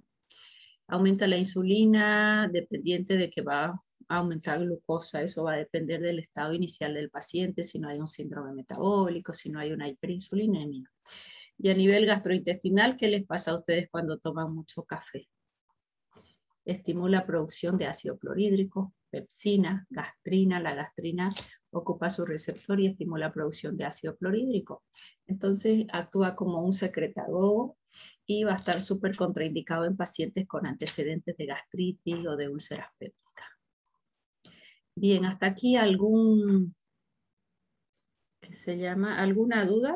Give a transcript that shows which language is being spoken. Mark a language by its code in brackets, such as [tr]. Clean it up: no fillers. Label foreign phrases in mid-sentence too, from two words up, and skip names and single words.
[es] Aumenta la insulina dependiente de que va a aumentar glucosa, eso va a depender del estado inicial del paciente, si no hay un síndrome metabólico, si no hay una hiperinsulinemia. Y a nivel gastrointestinal, ¿qué les pasa a ustedes cuando toman mucho café? Estimula producción de ácido clorhídrico, pepsina, gastrina. La gastrina ocupa su receptor y estimula la producción de ácido clorhídrico. Entonces actúa como un secretador y va a estar súper contraindicado en pacientes con antecedentes de gastritis o de úlceras pépticas. Bien, hasta aquí alguna duda.